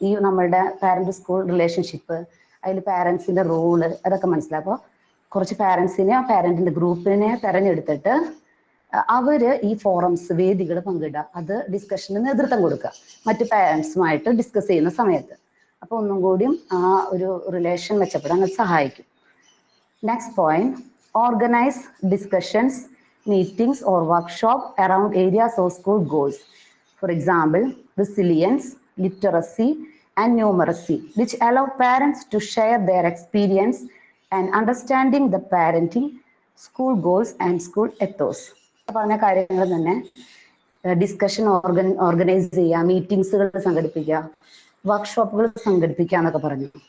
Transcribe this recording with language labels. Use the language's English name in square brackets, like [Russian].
[Malayalam] ഈ നമ്മളുടെ parent school relationship, അതിൽ പാരന്റ്സിന്റെ റോള്, അതൊക്കെ മനസ്സിലാക്കുക. കുറച്ച് പാരന്റ്സിനെ, പാരന്റിന്റെ ഗ്രൂപ്പിനെ തെരഞ്ഞെടുത്തിട്ട് അവര് ഈ ഫോറംസ്, വേദികൾ പങ്കിടുക, അത് ഡിസ്കഷന് നേതൃത്വം കൊടുക്കുക മറ്റു പാരന്റ്സുമായിട്ട് ഡിസ്കസ് ചെയ്യുന്ന സമയത്ത്. അപ്പൊ ഒന്നും കൂടിയും ആ ഒരു റിലേഷൻ മെച്ചപ്പെടാൻ അത് സഹായിക്കും. [English] Next point, organise discussions, meetings or workshop around areas of school goals. For example, resilience, literacy, and numeracy, which allow parents to share their experience and understanding the parenting, school goals, and school ethos. [Malayalam] പറഞ്ഞ കാര്യങ്ങൾ തന്നെ discussion organise ചെയ്യുക, മീറ്റിംഗ്സുകൾ സംഘടിപ്പിക്കുക, വർക്ക്ഷോപ്പുകൾ സംഘടിപ്പിക്കുക എന്നൊക്കെ പറഞ്ഞു.